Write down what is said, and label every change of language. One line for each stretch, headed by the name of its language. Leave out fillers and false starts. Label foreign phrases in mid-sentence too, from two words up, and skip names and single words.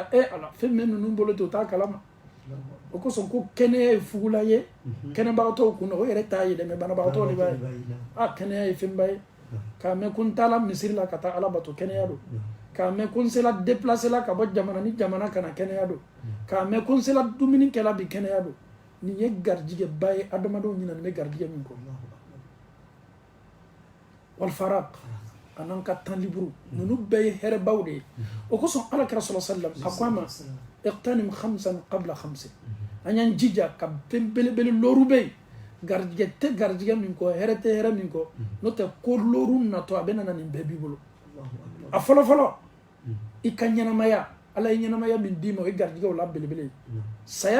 Bambara: ala fɛn min ninnu bolo ten u t'a kalama o kosɔn ko kɛnɛya ye fugula ye kɛnɛbagatɔw kunna o yɛrɛ t'a ye dɛ mais banabagatɔw le b'a ye kɛnɛya ye fɛnba ye k'a mɛn ko n taala misiri la ka taa Ala bato kɛnɛya don k'a mɛn ko n sela déplacé la ka bɔ jamana ni jamana ka na kɛnɛya don k'a mɛn ko n sela dumuni kɛla bi kɛnɛya don nin ye garijɛgɛba ye adamadenw ɲinɛnen bɛ garijɛgɛ min kɔ
Arabic: والفراغ
Bambara: an'an ka
French: temps libre
Bambara: ninnu bɛɛ ye hɛrɛbaw de ye o kosɔn Alakira
Arabic: صلى الله عليه وسلم
Bambara: a ko a ma
Arabic: اغتنم خمسا قبل خمس
Bambara: an y'an jija ka fɛn belebele lɔɔru bɛ yen garijɛgɛ tɛ garijɛgɛ min kɔ hɛrɛ tɛ hɛrɛ min kɔ n'o tɛ ko lɔɔru natɔ a bɛ na nin bɛɛ b'i bolo a fɔlɔfɔlɔ i ka ɲɛnamaya Ala ye ɲɛnamaya min d'i ma o ye garijɛgɛw la belebele ye saya